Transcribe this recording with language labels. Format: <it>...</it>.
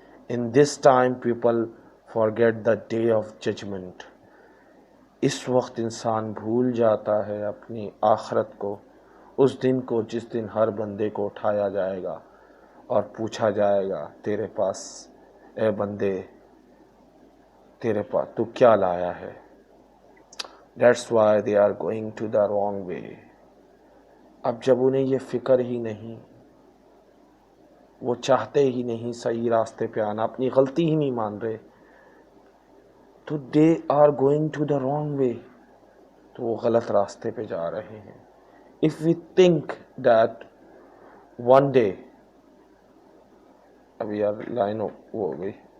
<en>in this time people forget the day of judgment،</en> <ur>اس وقت انسان بھول جاتا ہے اپنی آخرت کو، اس دن کو جس دن ہر بندے کو اٹھایا جائے گا اور پوچھا جائے گا تیرے پاس، اے بندے تیرے پاس تو کیا لایا ہے.</ur> <en>That's why they are going to the wrong way.</en> <ur>اب جب انہیں یہ فکر ہی نہیں، وہ چاہتے ہی نہیں صحیح راستے پہ آنا، اپنی غلطی ہی نہیں مان رہے، تو</ur> <en>they are going to the wrong way،</en> <ur>تو وہ غلط راستے پہ جا رہے ہیں.</ur> <en>If we think that one day،</en> <ur>ابھی یار لائن وہ ہو گئی.</ur>